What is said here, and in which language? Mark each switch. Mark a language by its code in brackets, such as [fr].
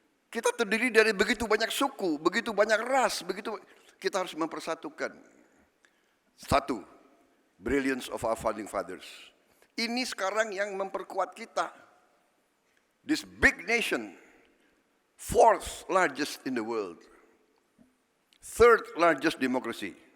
[id] Kita terdiri dari begitu banyak suku, begitu banyak ras, kita harus mempersatukan. [en] Satu, brilliance of our founding fathers. [id] Ini sekarang yang memperkuat kita. [en] This big nation, fourth largest in the world, third largest democracy.